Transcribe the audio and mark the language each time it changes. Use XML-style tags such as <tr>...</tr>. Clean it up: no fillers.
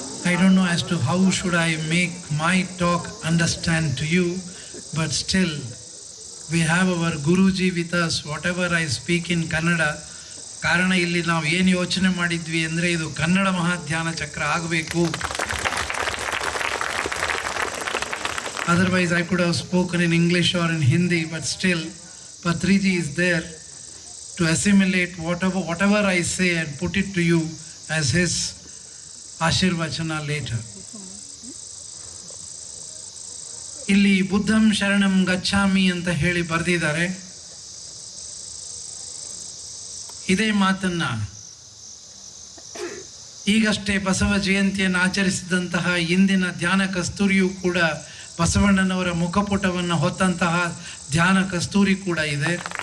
<en>I don't know as to how should I make my talk understand to you, but still we have our Guruji with us. Whatever I speak in Kannada,</en> <kn>ಕಾರಣ ಇಲ್ಲಿ ನಾವು ಏನು ಯೋಚನೆ ಮಾಡಿದ್ವಿ ಅಂದರೆ ಇದು ಕನ್ನಡ ಮಹಾಧ್ಯಾನ ಚಕ್ರ ಆಗಬೇಕು.</kn> <en>Otherwise I could have spoken in English or in Hindi, but still Patriji is there to assimilate whatever I say and put it to you as his ಆಶೀರ್ವಚನ later.</en> <kn>ಇಲ್ಲಿ</kn> <pi>ಬುದ್ಧಂ ಶರಣಂ ಗಚ್ಚಾಮಿ</pi> <kn>ಅಂತ ಹೇಳಿ ಬರೆದಿದ್ದಾರೆ. ಇದೇ ಮಾತನ್ನ ಈಗಷ್ಟೇ ಬಸವ ಜಯಂತಿಯನ್ನು ಆಚರಿಸಿದಂತಹ ಇಂದಿನ ಧ್ಯಾನ ಕಸ್ತೂರಿಯೂ ಕೂಡ ಬಸವಣ್ಣನವರ ಮುಖಪುಟವನ್ನು ಹೊತ್ತಂತಹ ಧ್ಯಾನ ಕಸ್ತೂರಿ ಕೂಡ ಇದೆ.</kn>